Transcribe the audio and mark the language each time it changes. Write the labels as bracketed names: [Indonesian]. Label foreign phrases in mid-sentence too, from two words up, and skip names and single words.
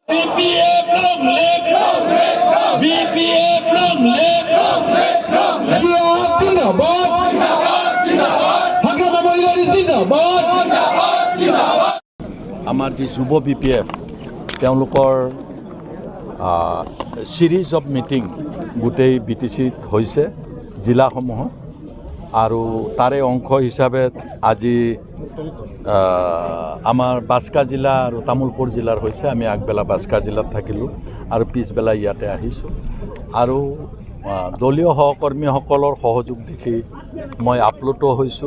[English] BPF long live! BPF long live! Zindabad! Hakama Mahilari Zindabad! [Assamese] আমাৰ যি যুৱ BPF তেওঁলোকৰ সিৰিজ অফ মিটিং গোটেই BTCত হৈছে জিলাসমূহত আৰু তাৰে অংশ হিচাপে আজি আমাৰ বাস্কা জিলা আৰু তামুলপুৰ জিলাৰ হৈছে আমি আগবেলা বাস্কা জিলাত থাকিলোঁ আৰু পিছবেলা ইয়াতে আহিছোঁ আৰু দলীয় সহকৰ্মীসকলৰ সহযোগ দেখি মই আপ্লুত হৈছোঁ।